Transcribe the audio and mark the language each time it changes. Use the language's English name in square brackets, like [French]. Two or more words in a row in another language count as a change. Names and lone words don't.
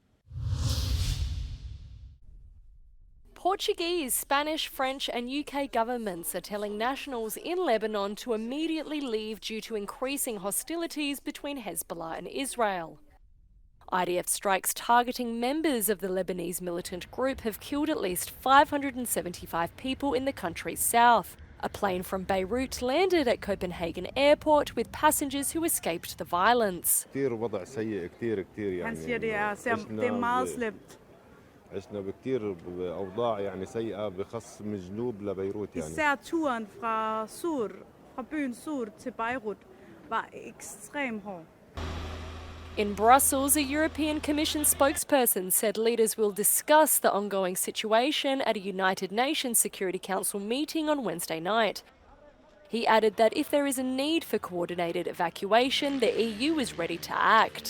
[English] Portuguese, Spanish, French and UK governments are telling nationals in Lebanon to immediately leave due to increasing hostilities between Hezbollah and Israel. IDF strikes targeting members of the Lebanese militant group have killed at least 575 people in the country's south. A plane from Beirut landed at Copenhagen airport with passengers who escaped the violence. [Arabic] عشنا بكتير بأوضاع يعني سيئة بخص من جنوب لبيروت يعني. [Danish] Især turen fra byen Sur til Beirut var ekstremt hård. [English] In Brussels, a European Commission spokesperson said leaders will discuss the ongoing situation at a United Nations Security Council meeting on Wednesday night. He added that if there is a need for coordinated evacuation, the EU is ready to act.